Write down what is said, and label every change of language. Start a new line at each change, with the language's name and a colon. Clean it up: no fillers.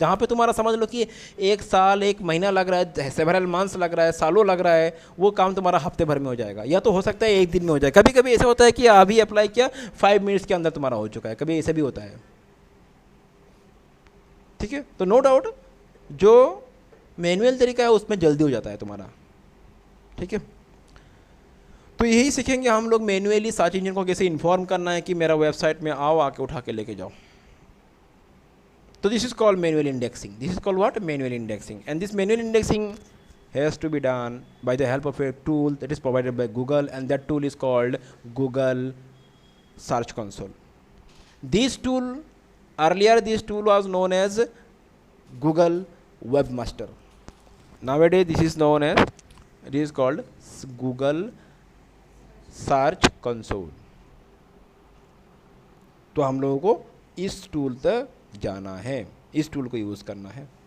Hindi: जहाँ पे तुम्हारा समझ लो कि एक साल, एक महीना लग रहा है, सेवरल मंथ्स लग रहा है, सालों लग रहा है, वो काम तुम्हारा हफ्ते भर में हो जाएगा, या तो हो सकता है एक दिन में हो जाए, कभी कभी ऐसा होता है कि अभी अप्लाई किया 5 मिनट्स के अंदर तुम्हारा हो चुका है, कभी ऐसा भी होता है, ठीक है। तो नो डाउट जो मैनुअल तरीका है उसमें जल्दी हो जाता है तुम्हारा, ठीक है। तो यही सीखेंगे हम लोग मैन्युअली सर्च इंजन को कैसे इन्फॉर्म करना है कि मेरा वेबसाइट में आओ, आके उठा के लेके जाओ।
English: तो this is called manual indexing, this is called what, manual indexing, and this manual indexing has to be done by the help of a tool that is provided by Google, and that tool is called Google Search Console. This tool, earlier this tool was known as Google Webmaster. Nowadays this is known as, it is called Google search console.
Hindi: तो हम लोगों को इस tool तक जाना है, इस tool को यूज़ करना है।